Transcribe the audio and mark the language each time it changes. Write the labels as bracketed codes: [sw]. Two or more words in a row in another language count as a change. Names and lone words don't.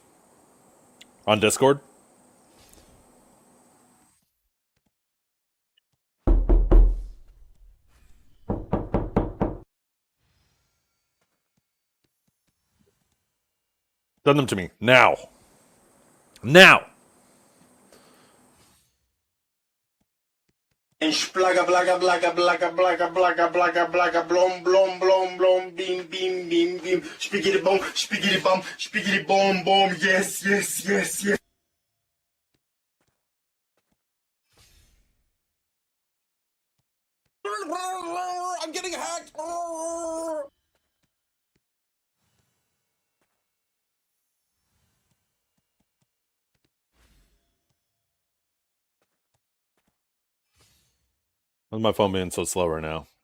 [en] On Discord? Send them to me. Now. Now. Splaga, blaga, blaga, blaga, blaga, blaga, blaga, blaga, blom, blom, blom, blom, beam, beam, beam, beam, spiggity bom, bom, yes, yes, yes, yes. I'm getting hacked. Why's my phone being so slow right now?